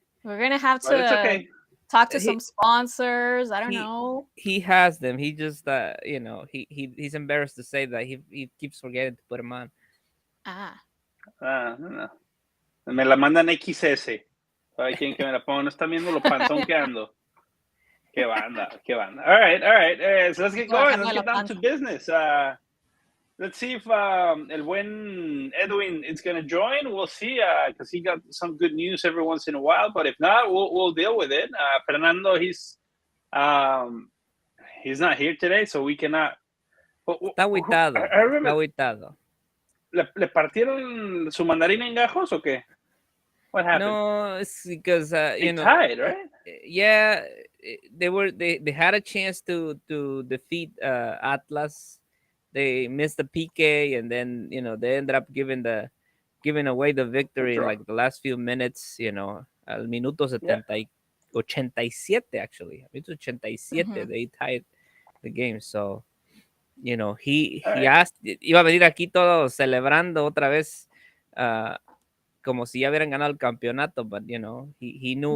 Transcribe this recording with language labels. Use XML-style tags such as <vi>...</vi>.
<en>We're going to have to talk to some sponsors. I don't know. He has them. He just, he's embarrassed to say that he keeps forgetting to put them on.</en> <es>No. Me la mandan XS. ¿Sabe quién que me la ponga? No está viendo lo panzón que ando. Qué banda.</es> <en>All right. So let's get going. Let's get down to business. Let's see if El Buen Edwin is going to join. We'll see, because he got some good news every once in a while. But if not, we'll deal with it. Fernando, he's not here today, so we cannot.</en> <es>Está agüitado. ¿Le partieron su mandarina en gajos o qué?</es> <en>What happened? No, it's because they tied, right? Yeah, they had a chance to defeat Atlas. They missed the PK, and then they ended up giving away the victory in like the last few minutes.</en> <es>Al minuto 87</es> <en>actually. Minuto 87 they tied the game. So he asked,</en> <es>iba a venir aquí todo celebrando otra vez, como si ya hubieran ganado el campeonato,</es> <en>but he knew.</en>